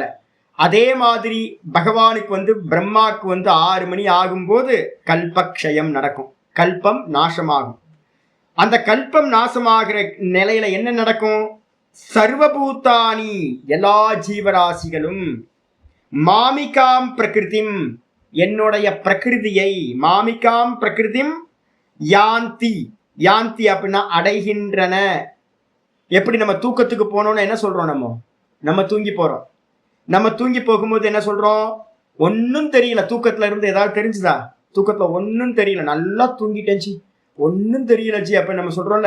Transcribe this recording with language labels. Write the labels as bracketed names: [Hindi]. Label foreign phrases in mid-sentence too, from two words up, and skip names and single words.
[Tamil] அதே மாதிரி பகவானுக்கு வந்து பிரம்மாவுக்கு வந்து 6 மணி ஆகும்போது கல்பக்ஷயம் நடக்கும், கல்பம் நாசமாகும். அந்த கல்பம் நாசமாகிற நிலையில என்ன நடக்கும்? சர்வபூதானி, எல்லா ஜீவராசிகளும், [Sanskrit] मामिकां प्रकृतिं, [Tamil] என்னுடைய பிரகிருதியை, [Sanskrit] मामिकां प्रकृतिं यान्ति. [Tamil] யாந்தி அப்படின்னா அடைகின்றன. எப்படி நம்ம தூக்கத்துக்கு போனோம்னா என்ன சொல்றோம்? நம்ம தூங்கி போறோம். நம்ம தூங்கி போகும்போது என்ன சொல்றோம்? ஒன்னும் தெரியல. தூக்கத்துல இருந்து ஏதாவது தெரிஞ்சுதா? தூக்கத்துல ஒன்னும் தெரியல, நல்லா தூங்கிட்டேன்ச்சு, ஒன்னும் தெரியல ஜி அப்ப நம்ம சொல்றோம்ல.